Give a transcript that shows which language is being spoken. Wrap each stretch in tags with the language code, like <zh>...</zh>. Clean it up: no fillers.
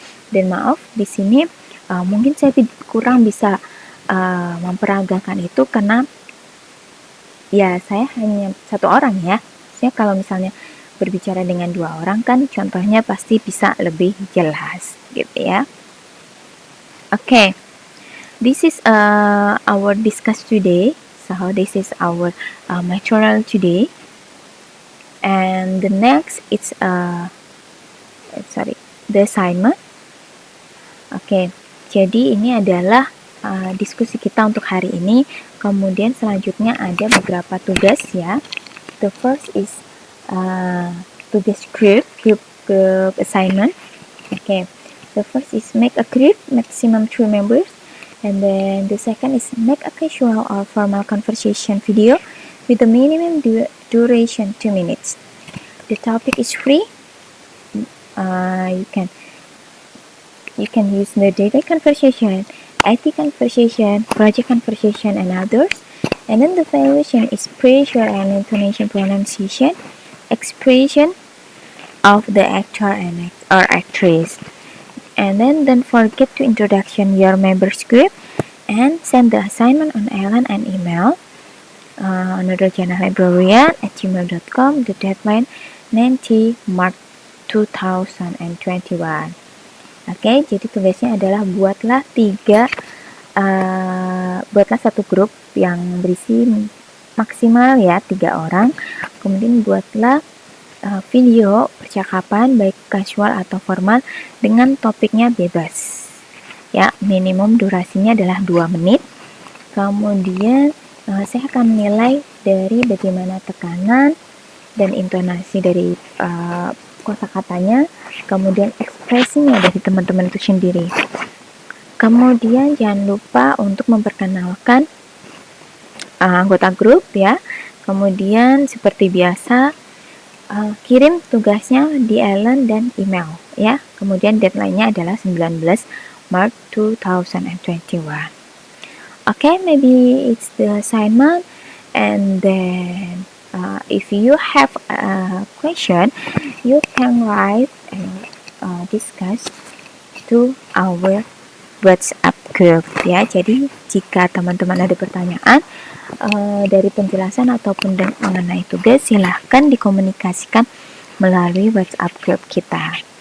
<id>Dan maaf di sini mungkin saya kurang bisa memperagakan itu karena ya saya hanya satu orang ya. Saya kalau misalnya berbicara dengan 2 orang kan contohnya pasti bisa lebih jelas gitu ya.</id> <en>Okay, this is our discuss today. So this is our material today. And the next it's the assignment.</en> <id>Oke, jadi ini adalah diskusi kita untuk hari ini. Kemudian selanjutnya ada beberapa tugas ya.</id> <en>The first is</en> <id>tugas</id> <en>group assignment. Okay, the first is make a group maximum 2 members, and then the second is make a casual or formal conversation video with a minimum duration 2 minutes. The topic is free. You can use the daily conversation, IT conversation, project conversation, and others. And then the evaluation is pressure and intonation, pronunciation, expression of the actor or actress. And then don't forget to introduction your members group and send the assignment on Ellen and email anotherjanahlibrarian@gmail.com. The deadline 90 March 2021.</en> <id>Oke, jadi tugasnya adalah buatlah satu grup yang berisi maksimal ya 3 orang. Kemudian buatlah video percakapan baik casual atau formal dengan topiknya bebas. Ya, minimum durasinya adalah 2 menit. Kemudian saya akan menilai dari bagaimana tekanan dan intonasi dari kosakatanya, kemudian ekspresinya dari teman-teman itu sendiri. Kemudian jangan lupa untuk memperkenalkan anggota grup ya. Kemudian seperti biasa kirim tugasnya di Ellen dan email ya. Kemudian deadline-nya adalah 19 Maret 2021.</id> <en>Okay, maybe it's the assignment, and then if you have a question, you can write and discuss to our WhatsApp group ya.</en> <id>Jadi jika teman-teman ada pertanyaan dari penjelasan ataupun mengenai tugas, silahkan dikomunikasikan melalui WhatsApp group kita.</id>